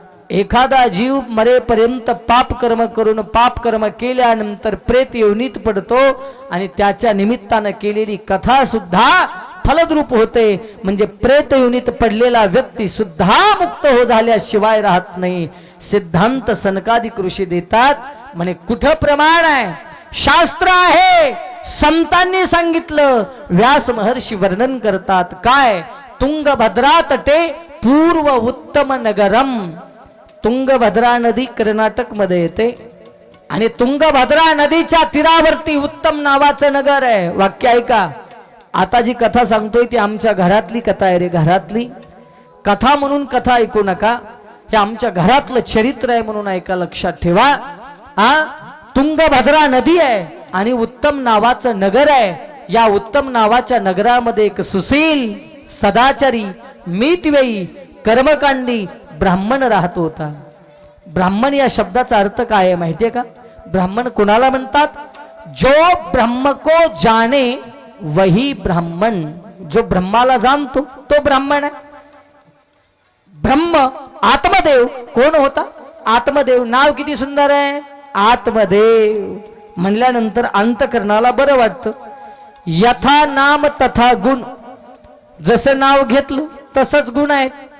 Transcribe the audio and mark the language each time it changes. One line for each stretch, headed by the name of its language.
Marathi: एखादा जीव मरेपर्यंत पाप कर्म करून पाप कर्म केल्यानंतर प्रेत योनीत पडतो आणि त्याच्या निमित्तानं केलेली कथा सुद्धा फलद्रूप होते, म्हणजे प्रेत योनीत पडलेला व्यक्ती सुद्धा मुक्त हो झाल्याशिवाय राहत नाही. सिद्धांत सनकादिक ऋषी देतात, म्हणे कुठं प्रमाण आहे? शास्त्र आहे, संतांनी सांगितलं. व्यास महर्षी वर्णन करतात, काय?
Sanskrit: तुंगभद्रा तटे पूर्व उत्तम नगरम.
Marathi: तुंगभद्रा नदी कर्नाटक मध्ये येते आणि तुंगभद्रा नदीच्या तीरावरती उत्तम नावाचं नगर आहे. वाक्य ऐका, आता जी कथा सांगतोय ती आमच्या घरातली कथा आहे रे, घरातली कथा म्हणून कथा ऐकू नका, हे आमच्या घरातलं चरित्र आहे म्हणून ऐका, लक्षात ठेवा. तुंगभद्रा नदी आहे आणि उत्तम नावाचं नगर आहे. या उत्तम नावाच्या नगरामध्ये एक सुशील, सदाचारी, मितव्ययी, कर्मकांडी ब्राह्मण राहत होता. ब्राह्मण या शब्दाचा अर्थ काय आहे माहितीये का? ब्राह्मण कुणाला म्हणतात?
Hindi: जो ब्रह्म को जाने वही ब्राह्मण.
Marathi: जो ब्रह्माला जाणतो तो ब्राह्मण आहे. ब्रह्म आत्मदेव कोण होता? आत्मदेव. नाव किती सुंदर आहे, आत्मदेव म्हणल्यानंतर अंतकरणाला बरं वाटतं.
Sanskrit: यथा नाम तथा गुण.
Marathi: जसं नाव घेतलं तसंच गुण आहेत.